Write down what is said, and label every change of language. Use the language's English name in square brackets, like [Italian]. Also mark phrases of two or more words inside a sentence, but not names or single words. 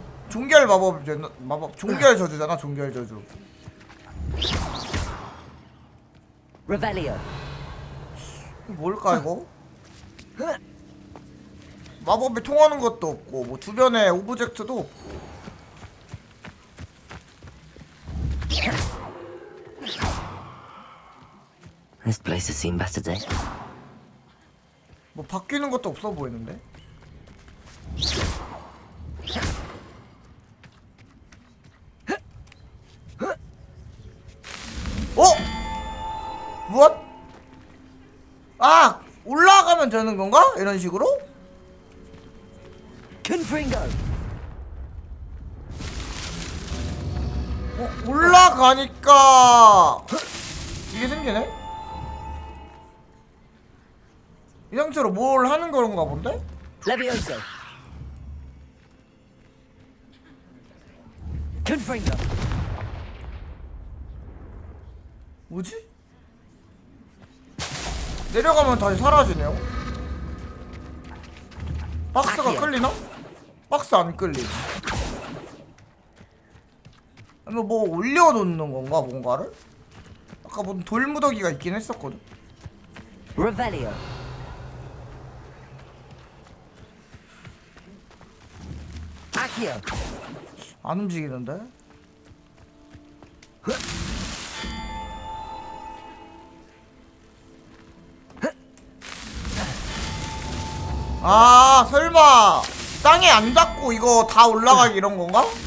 [Korean] 종결 마법 종결 저주잖아. 종결 저주. Revelio. 뭘까 이거? 마법이 통하는 것도 없고 뭐 주변에 오브젝트도 없고. [English] This place has seen better days. [Korean] 뭐 바뀌는 것도 없어 보이는데? 어? 무엇? 아! 올라가면 되는 건가? 이런 식으로? Confringo. 올라가니까 이게 생기네? 이 상태로 뭘 하는 건가 본데? Levioso. Confringo. 뭐지? 내려가면 다시 사라지네요. 박스가 끌리나? 박스 안 끌리네. 아니면 뭐 올려놓는 건가 뭔가를? 아까 무슨 돌무더기가 있긴 했었거든. Revelio. Accio. 안 움직이는데? 아 설마 땅에 안 닿고 이거 다 올라가기 이런 건가?